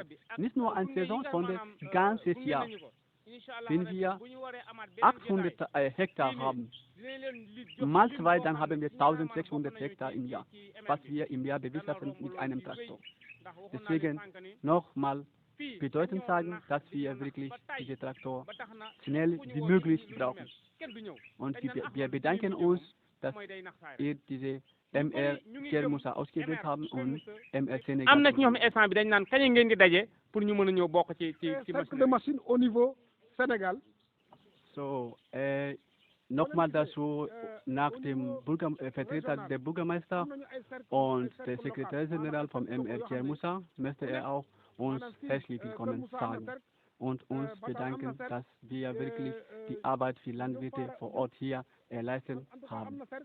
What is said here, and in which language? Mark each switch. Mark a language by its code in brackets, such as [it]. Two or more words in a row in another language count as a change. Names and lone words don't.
[de] Nicht nur eine Saison, sondern ganzes Jahr. Wenn wir 800 Hektar haben, mal 2, dann haben wir 1600 Hektar im Jahr, was wir im Jahr bewirtschaften mit einem Traktor. Deswegen nochmal bedeutend sagen, dass wir wirklich diese Traktor schnell wie möglich brauchen. Und wir bedanken uns, dass ihr diese MR Kër Moussa ausgewählt haben und MR Sénégal. [wo] am na ci ñoo xam ne instant bi dañ naan kañ ngeen di daje pour ñu mën a ñëw bokk ci [fr] cercle de machine au niveau Sénégal. [de] So, nochmal dazu, nach dem Vertreter der Bürgermeister und der Sekretär General vom MR Kër Moussa möchte er auch uns herzlich willkommen sagen und uns bedanken, dass wir wirklich die Arbeit für Landwirte vor Ort hier leisten haben.